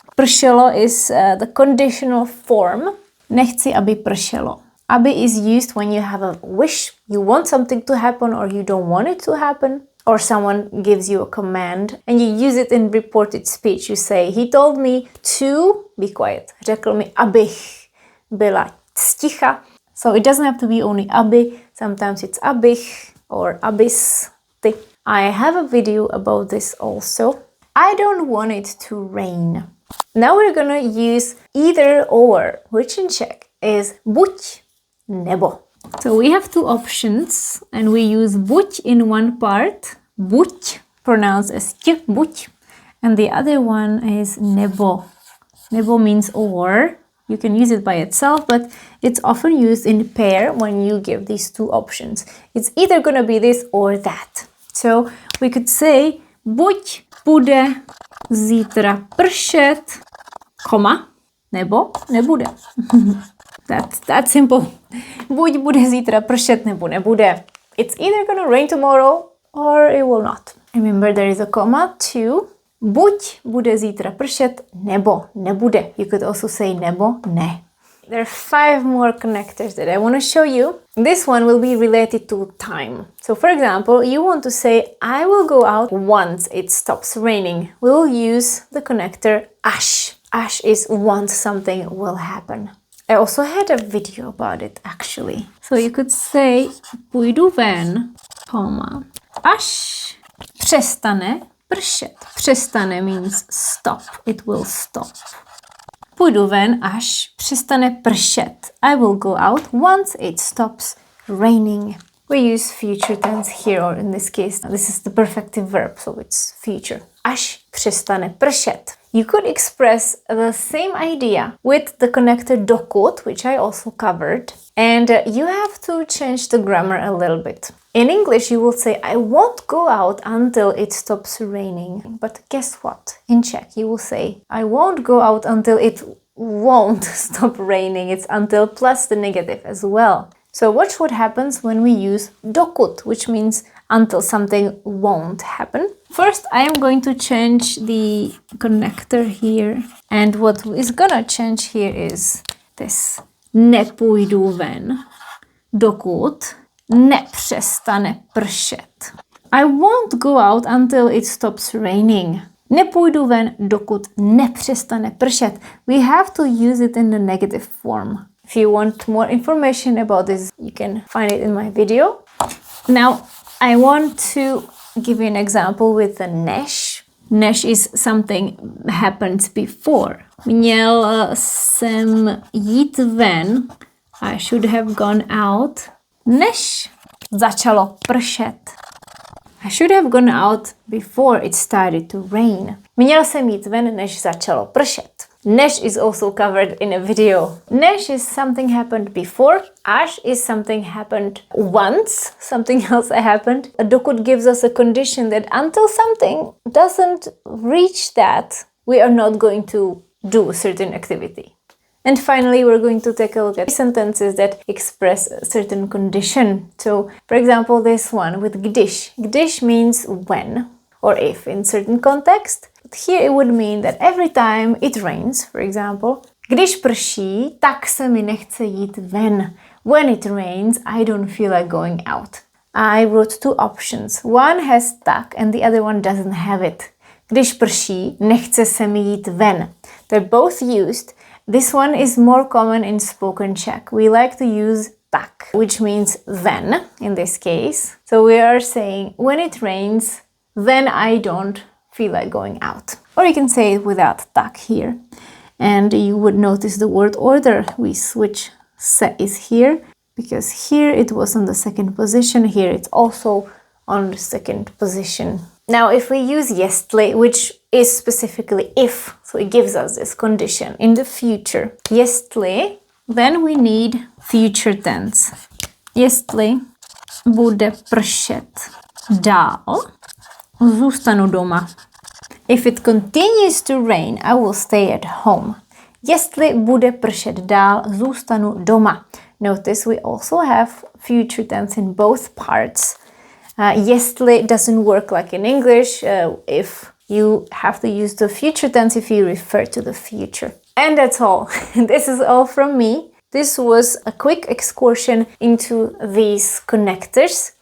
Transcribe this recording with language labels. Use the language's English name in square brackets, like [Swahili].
[English] Pršelo is the conditional form. [Czech] Nechci, aby pršelo. [English] Aby is used when you have a wish, you want something to happen or you don't want it to happen, or someone gives you a command and you use it in reported speech. You say, he told me to be quiet. [Czech] Řekl mi, abych byla sticha. [English] So it doesn't have to be only aby. Sometimes it's abych or abys. Ty. I have a video about this also. I don't want it to rain. Now we're gonna use either or, which in Czech is buď nebo. So we have two options and we use buď in one part, buď, pronounced as t, buď, and the other one is nebo. Nebo means or. You can use it by itself, but it's often used in pair when you give these two options. It's either gonna be this or that. So we could say, [Czech] buď bude zítra pršet, koma, nebo nebude. [English] That's simple. [Czech] Buď bude zítra pršet, nebo nebude. [English] It's either gonna rain tomorrow or it will not. Remember there is a comma too. [Czech] Buď bude zítra pršet, nebo nebude. [English] You could also say [Czech] nebo ne. [English] There are 5 more connectors that I want to show you. This one will be related to time. So for example, you want to say, I will go out once it stops raining. We will use the connector až. Až is once something will happen. I also had a video about it actually. So you could say [Czech] půjdu ven, až přestane pršet. [English] Přestane means stop. It will stop. [Czech] Půjdu ven, až přestane pršet. [English] I will go out once it stops raining. We use future tense here, or in this case, this is the perfective verb, so it's future. [Czech] Až přestane pršet. [English] You could express the same idea with the connector dokud, which I also covered. And you have to change the grammar a little bit. In English, you will say, I won't go out until it stops raining. But guess what? In Czech, you will say, I won't go out until it won't stop raining. It's until plus the negative as well. So watch what happens when we use dokud, which means until something won't happen. First, I am going to change the connector here. And what is gonna change here is this. [Czech] Nepůjdu ven, dokud nepřestane pršet. [English] I won't go out until it stops raining. [Czech] Nepůjdu ven, dokud nepřestane pršet. [English] We have to use it in the negative form. If you want more information about this, you can find it in my video. Now, I want to give you an example with the než. Než is something happened before. [Czech] Měl jsem jít ven. [English] I should have gone out. [Czech] Než začalo pršet. [English] I should have gone out before it started to rain. [Czech] Měl jsem jít ven, než začalo pršet. [English] Než is also covered in a video. Než is something happened before. Až is something happened once. Something else happened. A dokud gives us a condition that until something doesn't reach that, we are not going to do a certain activity. And finally, we're going to take a look at sentences that express a certain condition. So, for example, this one with když. Když means when or if in certain context. But here it would mean that every time it rains, for example, [Czech] když prší, tak se mi nechce jít ven. [English] When it rains, I don't feel like going out. I wrote two options. One has tak and the other one doesn't have it. [Czech] Když prší, nechce se mi jít ven. [English] They're both used. This one is more common in spoken Czech. We like to use tak, which means then in this case. So we are saying when it rains, then I don't feel like going out. Or you can say it without tak here. And you would notice the word order. We switch se is here because here it was on the second position. Here it's also on the second position. Now, if we use jestli, which is specifically if, so it gives us this condition in the future. Jestli, then we need future tense. [Czech] Jestli bude pršet dál, zůstanu doma. [English] If it continues to rain, I will stay at home. [Czech] Jestli bude pršet dál, zůstanu doma. [English] Notice we also have future tense in both parts. Jestli doesn't work like in English if you have to use the future tense if you refer to the future. And that's all. This is all from me. This was a quick excursion into these connectors.